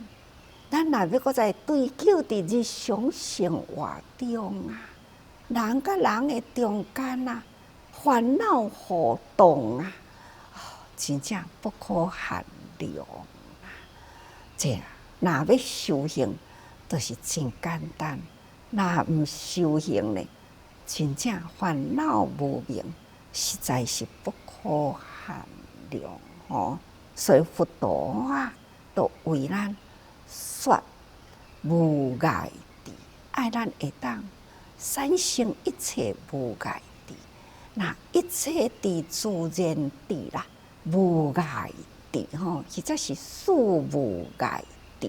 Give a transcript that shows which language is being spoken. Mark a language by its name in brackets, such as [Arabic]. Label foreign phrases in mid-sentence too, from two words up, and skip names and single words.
[Min Nan Chinese] 咱若要搁再追究伫日常生活中啊，人甲人的中间啊，烦恼互动啊，真正不可限量啊！这若要修行，就是真简单；若毋修行呢，真正烦恼无明，实在是不可限量哦。所以佛陀啊，都为咱说无碍智，爱咱会当产生一切无碍智。那一切智自然智啦，无碍智吼，实在是事无碍智。